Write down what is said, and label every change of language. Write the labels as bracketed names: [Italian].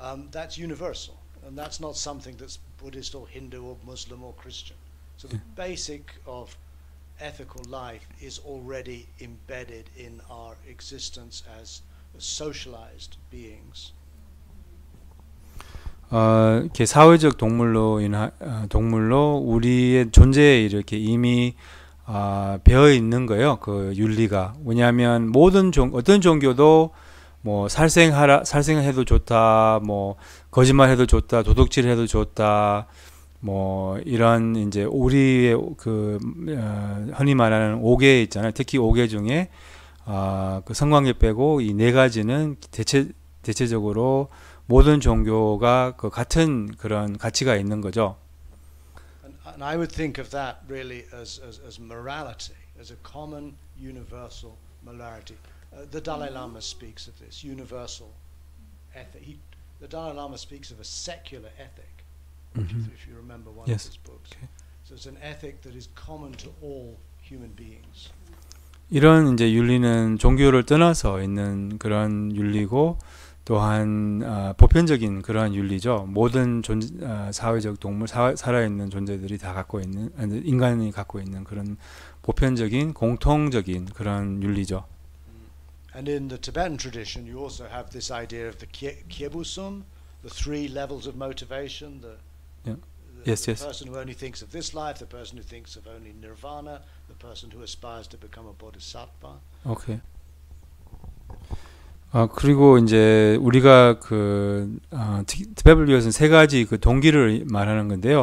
[English] that's universal, and that's not something that's Buddhist or Hindu or Muslim or Christian. So the basic of ethical life is already embedded in our existence as socialized beings. [Korean] 이렇게 사회적 동물로 우리의 존재에 이렇게 이미 배어 있는 거예요. 그 윤리가. 왜냐하면 어떤 종교도 뭐 살생해도 좋다, 뭐 거짓말해도 좋다, 도둑질해도 좋다, 뭐 이런 이제 우리의 그 흔히 말하는 5개 있잖아요. 특히 5개 중에 그 성관계 빼고 이 네 가지는 대체적으로 모든 종교가 그 같은 그런 가치가 있는 거죠. [English] And I would think of that really as morality, as a common universal morality. The Dalai Lama speaks of this universal ethic. The Dalai Lama speaks of a secular ethic, if you remember one Yes. of his books. Okay. So it's an ethic that is common to all human beings. [Korean] 이런 이제 윤리는 종교를 떠나서 있는 그런 윤리고 또한 보편적인 그러한 윤리죠. 모든 사회적 동물, 살아있는 존재들이 다 갖고 있는, 인간이 갖고 있는 그런 보편적인 공통적인 그런 윤리죠. [English] And in the Tibetan tradition, you also have this idea of the Kyebusum, the 3 levels of motivation. The person who only thinks of this life, the person who thinks of only nirvana, the person who aspires to become a bodhisattva. [Korean] 오케이. 그리고 이제 우리가 티베트에서는 3가지 그 동기를 말하는 건데요.